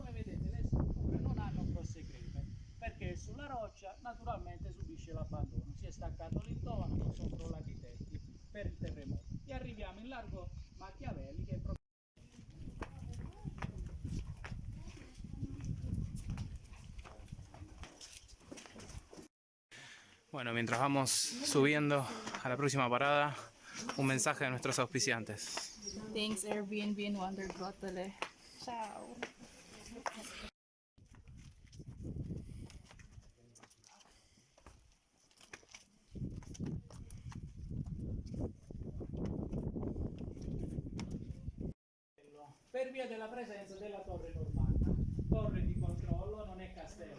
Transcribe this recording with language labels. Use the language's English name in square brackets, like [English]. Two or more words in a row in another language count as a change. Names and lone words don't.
[Italian] Perché sulla roccia naturalmente subisce l'abbandono, si è staccato l'intonaco, sono crollati i tetti per il terremoto. E arriviamo in largo Machiavelli che è proprio... [Spanish] Bueno, mientras vamos subiendo a la próxima parada, un mensaje de nuestros auspiciantes. [English] Thanks Airbnb and Wonder Grotele. [Italian] Ciao. Per via della presenza della torre normanna, torre di controllo, non è castello,